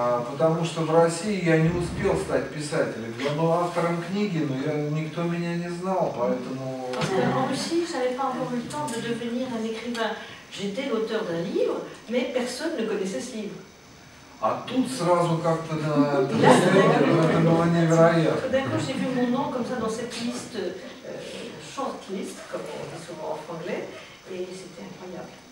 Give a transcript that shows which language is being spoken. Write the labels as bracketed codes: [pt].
[ru] Потому что в России я не успел стать писателем. Я был автором книги, но никто меня не знал, поэтому... [fr] En Russie, je n'avais pas encore eu le temps de devenir un écrivain. J'étais l'auteur d'un livre, mais personne ne connaissait ce livre. [ru] А тут сразу как-то это было невероятно. [fr] D'un coup, j'ai vu mon nom comme ça dans cette liste, short list, comme on dit souvent en franglais, et c'était incroyable.